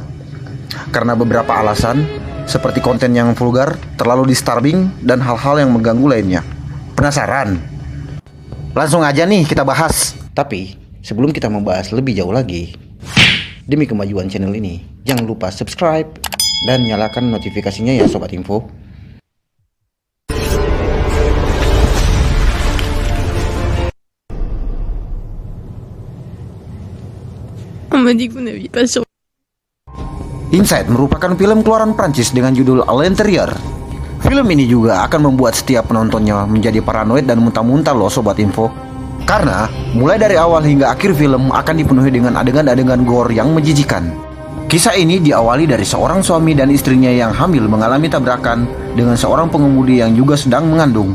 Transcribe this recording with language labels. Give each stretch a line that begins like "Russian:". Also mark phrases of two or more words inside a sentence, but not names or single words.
Indonesian: Karena beberapa alasan, seperti konten yang vulgar, terlalu disturbing, dan hal-hal yang mengganggu lainnya. Penasaran? Langsung aja nih kita bahas. Tapi sebelum kita membahas lebih jauh lagi, demi kemajuan channel ini, jangan lupa subscribe dan nyalakan notifikasinya ya Sobat Info.
French: On m'a dit que vous n'aviez pas sur...
Indonesian: Inside merupakan film keluaran Prancis dengan judul A l'Intérieur. Film ini juga akan membuat setiap penontonnya menjadi paranoid dan muntah-muntah loh Sobat Info. Karena mulai dari awal hingga akhir film akan dipenuhi dengan adegan-adegan gore yang menjijikan. Kisah ini diawali dari seorang suami dan istrinya yang hamil mengalami tabrakan dengan seorang pengemudi yang juga sedang mengandung.